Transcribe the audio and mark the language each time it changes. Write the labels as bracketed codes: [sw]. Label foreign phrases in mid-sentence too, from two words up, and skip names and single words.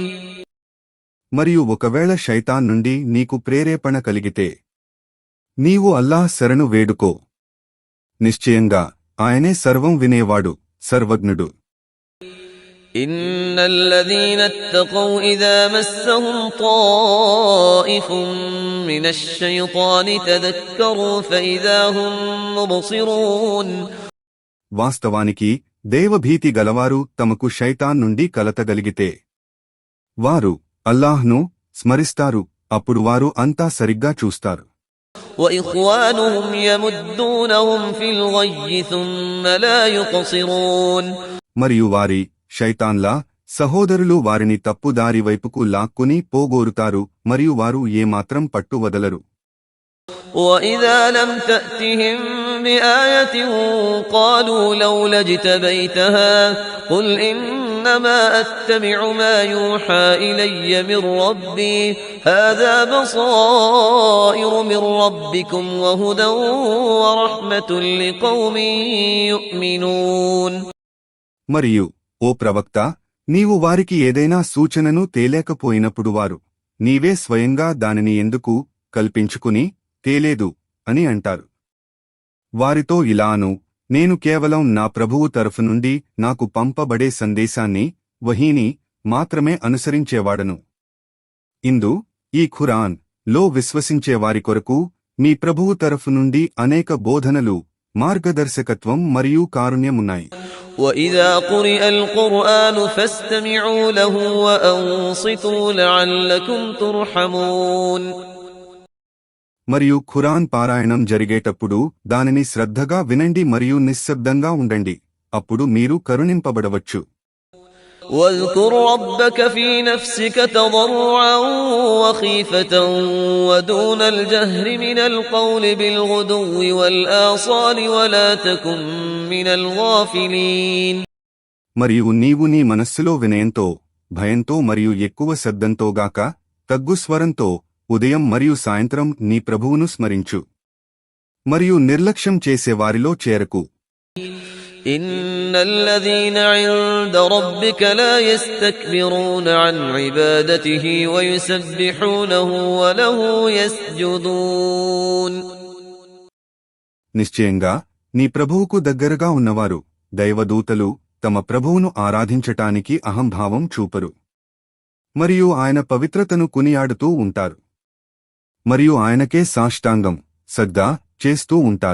[te] మరియు ఒకవేళ శైతాన్ నుండి నీకు ప్రేరేపణ కలిగితే నీవు అల్లాహ్ శరణు వేడుకో. నిశ్చయంగా ఆయనే సర్వం వినేవాడు, సర్వజ్ఞుడు. [ar] إن الذين اتقوا إذا مسهم طائف من الشيطان تذكروا فإذا هم مبصرون. [te] వాస్తవానికి దేవభీతి గలవారు తమకు శైతాన్ నుండి కలతగలిగితే వారు అల్లాహ్ను స్మరిస్తారు, అప్పుడు వారు అంతా సరిగ్గా చూస్తారు. [ar] وإخوانهم يمدونهم في الغي ثم لا يقصرون. [te] మరియు వారి శైతాన్లా సహోదరులు వారిని తప్పుదారి వైపుకు లాక్కుని పోగోరుతారు మరియు వారు ఏమాత్రం పట్టు వదలరు. [ar] وإذا لم تأتهم بآية قالوا لولا اجتبيتها قل إنما أتبع ما يوحى إلي من ربي هذا بصائر من ربكم وهدى ورحمة لقوم يؤمنون. [te] మరియు ఓ ప్రవక్త, నీవు వారికి ఏదైనా సూచనను తేలేకపోయినప్పుడు వారు నీవే స్వయంగా దానిని ఎందుకు కల్పించుకుని తేలేదు అని అంటారు. వారితో ఇలాను, నేను కేవలం నా ప్రభువు తరఫు నుండి నాకు పంపబడే సందేశాన్ని, వహీని మాత్రమే అనుసరించేవాడను. ఇందు ఈ ఖురాన్ లో విశ్వసించేవారి కొరకు మీ ప్రభువు తరఫు నుండి అనేక బోధనలు, మార్గదర్శకత్వం మరియు కారుణ్యమున్నాయి. [ar] وإذا قرئ القرآن فاستمعوا له وأنصتوا لعلكم ترحمون [te] మరియు ఖురాన్ పారాయణం జరిగేటప్పుడు దానిని శ్రద్ధగా వినండి మరియు నిశ్శబ్దంగా ఉండండి, అప్పుడు మీరు కరుణింపబడవచ్చు. [ar] واذكر ربك في نفسك تضرعا وخيفة ودون الجهر من القول بالغدو والآصال ولا تكن من الغافلين [te] మరియు నీవు నీ మనస్సులో వినయంతో, భయంతో మరియు ఎక్కువ శబ్దంతోగాక తగ్గు స్వరంతో ఉదయం మరియు సాయంత్రం నీ ప్రభువును స్మరించు. మరియు నిర్లక్ష్యం చేసేవారిలో చేరకు. [ar] إن الذين عند ربك لا يستكبرون عن عبادته ويسبحونه وله يسجدون [te] నిశ్చయంగా నీ ప్రభువుకు దగ్గరగా ఉన్నవారు దైవదూతలు తమ ప్రభువును ఆరాధించటానికి అహంభావం చూపరు మరియు ఆయన పవిత్రతను కునియాడుతూ ఉంటారు మరియు ఆయనకే సాష్టాంగం సజ్దా చేస్తూ ఉంటారు.